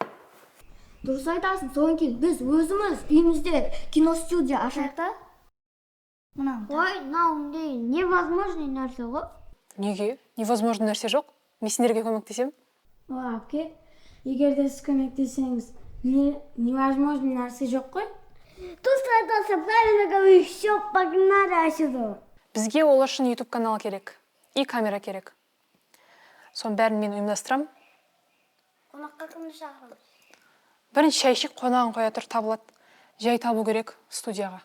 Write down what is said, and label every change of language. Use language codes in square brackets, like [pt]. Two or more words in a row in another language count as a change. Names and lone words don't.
[kk] Дұрыс айтасың, соған кел, біз өзіміз үйімізде киностудия ашайық та. Мынауындай невозможный нәрсе ғой. Неге? Невозможно нәрсе жоқ. Мен сендерге көмектесем? Әпке, егер де сіз көмектесеңіз, невозможный нәрсе жоқ қой? Достар, [ru] правильно говорю, все, погнали отсюда. [kk] Бізге ол үшін YouTube канал керек. [ru] И камера [kk] керек. Соның бәрін мен ұйымдастырам. Қонаққа кімді шақырамыз? Бірінші шайшик қонағын қоя тұр табылады. Жай табу керек студияға.